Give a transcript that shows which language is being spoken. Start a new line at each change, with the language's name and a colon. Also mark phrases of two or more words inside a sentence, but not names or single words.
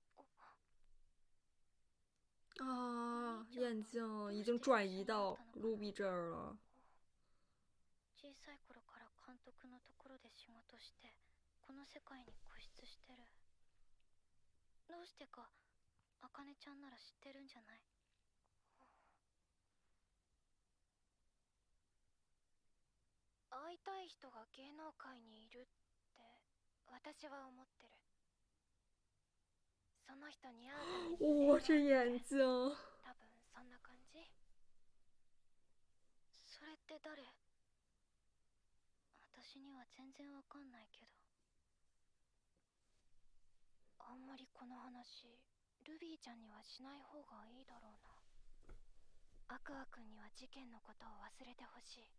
Chinese: 啊，眼睛已经转移到卢比这儿了。
Japanese: 小さい頃から監督のところで仕事して、この世界に固執してる。どうしてか、あかねちゃんなら知ってるんじゃない？会いたい人が芸能界にいるって私は思ってる。その人に会うために
Chinese: 哇、这眼睛！
Japanese: 多分そんな感じ。それって誰？私には全然わかんないけど。あんまりこの話ルビーちゃんにはしない方がいいだろうな。アクア君には事件のことを忘れてほしい。